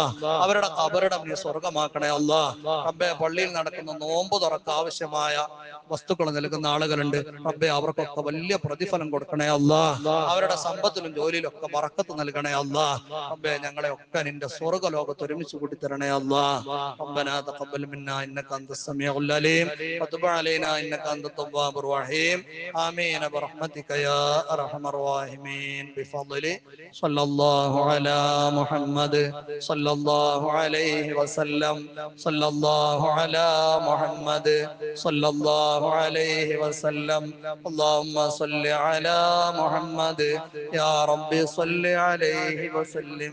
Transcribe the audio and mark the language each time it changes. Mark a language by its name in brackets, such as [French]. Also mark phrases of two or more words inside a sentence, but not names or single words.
[Malayalam] അവരുടെ ഖബറിടം നീ സ്വർഗമാക്കണേ അല്ലാ. റബ്ബേ പള്ളിയിൽ നടക്കുന്ന നോമ്പ് തുറക്ക് ആവശ്യമായ വസ്തുക്കൾ നൽകുന്ന ആളുകളുണ്ട്. റബ്ബേ അവർക്കൊക്കെ വലിയ പ്രതിഫലം കൊടുക്കണേ അല്ലാ. അവരുടെ സമ്പത്തിലും ജോലിയിലും ഒക്കെ ബറക്കത്ത് നൽകണേ അല്ലാ. റബ്ബേ ഞങ്ങളെ ഒക്കെ നിന്റെ സ്വർഗ ലോകത്ത് ഒരുമിച്ച് കൂട്ടി തരണേ അല്ലാ. [Arabic] ربنا تقبل منا انك انت السميع العليم وتب علينا انك انت التواب الرحيم امين برحمتك يا ارحم الراحمين بفضل صلى الله على محمد صلى الله عليه وسلم صلى الله على محمد صلى الله عليه وسلم اللهم صل على محمد يا رب صل عليه وسلم.